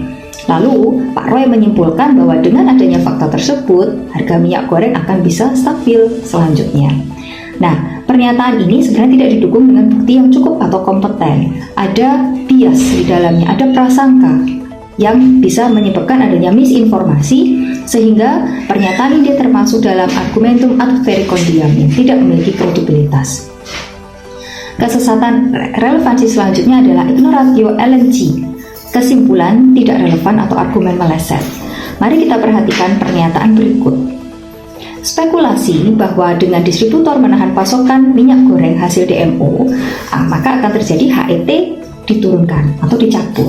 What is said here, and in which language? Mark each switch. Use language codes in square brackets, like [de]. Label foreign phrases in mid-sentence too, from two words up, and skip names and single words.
[id] Lalu Pak Roy menyimpulkan bahwa dengan adanya fakta tersebut, harga minyak goreng akan bisa stabil selanjutnya. Nah, pernyataan ini sebenarnya tidak didukung dengan bukti yang cukup atau kompeten. Ada bias di dalamnya, ada prasangka yang bisa menyebabkan adanya misinformasi, sehingga pernyataan ini termasuk dalam [la] argumentum ad verecondiam [id] yang tidak memiliki kredibilitas. Kesesatan relevansi selanjutnya adalah [la] ignoratio elenchi, [id] kesimpulan tidak relevan atau argumen meleset. Mari kita perhatikan pernyataan berikut. Spekulasi bahwa dengan distributor menahan pasokan minyak goreng hasil DMO, maka akan terjadi HET diturunkan atau dicabut.